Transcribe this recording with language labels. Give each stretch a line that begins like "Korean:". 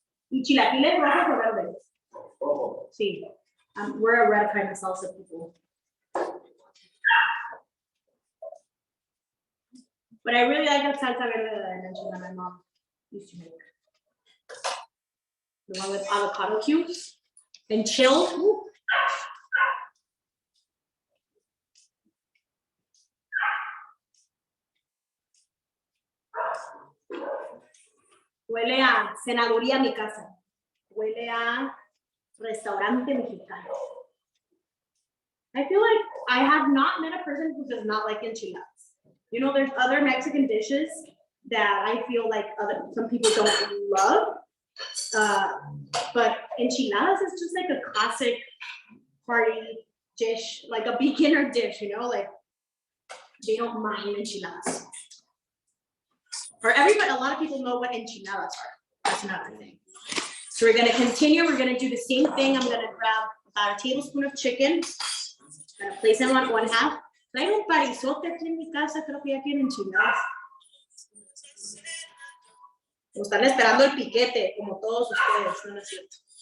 Spanish: ¿Y chilaquiles rojos o verdes? Rojo. Sí.
English: We're a red kind of salsa people. But I really like that salsa verde that I mentioned that my mom used to make. The one with avocado cubes and chilled. Ooh. Huele a senaduría mi casa. Huele a restaurante mexicano. I feel like I have not met a person who does not like enchiladas. You know, there's other Mexican dishes that I feel like some people don't love. But enchiladas is just like a classic party dish, like a beginner dish, you know, like they don't mind enchiladas. Or everybody, a lot of people know what enchiladas are. That's another thing. So we're gonna continue. We're gonna do the same thing. I'm gonna grab about a tablespoon of chicken. I'm gonna place them on 1/2.
Spanish: Traigo un parizote aquí en mi casa, creo que ya quieren enchiladas. O están esperando el piquete, como todos ustedes, no es cierto.